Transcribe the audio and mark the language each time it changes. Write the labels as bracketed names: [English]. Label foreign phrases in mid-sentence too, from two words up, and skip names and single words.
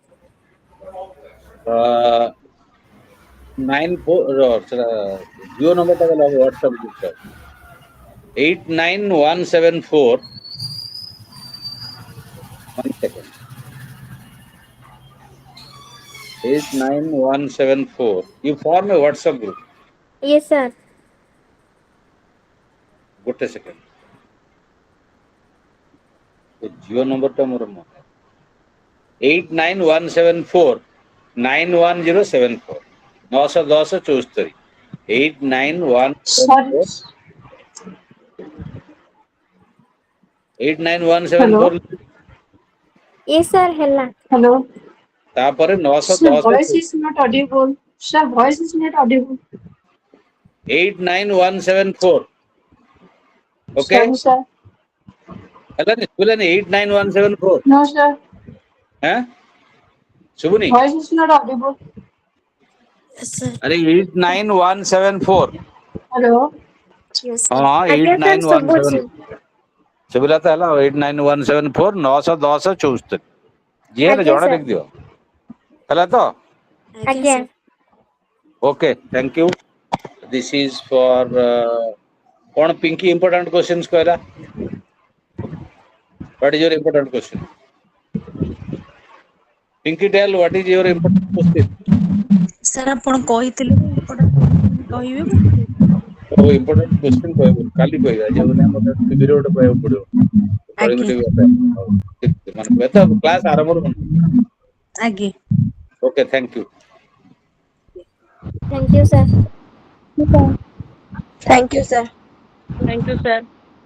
[English] 94 [Odia] ଜିଓ ନମ୍ବରଟା ଗଲା ହ୍ୱାଟ୍ସଆପ ଗ୍ରୁପ [English] 89174 1 second 89174 you form a WhatsApp group. Yes sir. [Odia] ଗୋଟେ ସେକେଣ୍ଡ, ଜିଓ ନମ୍ବରଟା ମୋର 89174 91074 91074 89174 89174 [English] Yes sir ହେଲା। Hello. [Odia] ତାପରେ [English] Sir, 910 voice is not audible. Sir, voice is not audible. [Odia] 89174 ଓକେ [English] Sorry, sir. [Odia] ହେଲାନି, ଶୁଭିଲାନି? 89174 [English] No, sir. [Odia] ଶୁଭୁନି? [English] Voice is not audible. [Odia] ଆରେ 89174 [English] Hello. [Odia] ହଁ ଆଜ୍ଞା ସାର୍ ଶୁଭୁଛି। 89174 ଶୁଭିଲା ତ ହେଲା। 89174 91074 ଯିଏ ହେଲେ ଆଜ୍ଞା ଜଣେ ସାର୍। ଲେଖିଦିଅ, ହେଲା ତ? ଆଜ୍ଞା। [English] Okay, thank you. This is for କଣ ପିଙ୍କି important questions କହିଲା? What is your important question? Pinky, tell what is your important question? [Odia] ସାର୍ ଆପଣ କହିଥିଲେ [English] important question [Odia] କହିବେ ବୋଲି। ଓ [English] important question [Odia] କହିବ, କାଲି କହିବା, ଆଜି ହବନି, ଆମର ଟିଭିରେ ଗୋଟେ କହିବାକୁ ପଡିବ। ଆଜ୍ଞା ମାନେ ତ କ୍ଲାସ ଆରମ୍ଭରୁ ମନେ। ଆଜ୍ଞା। [English] Okay, thank you. Thank you sir. Thank you, sir. Thank you, sir.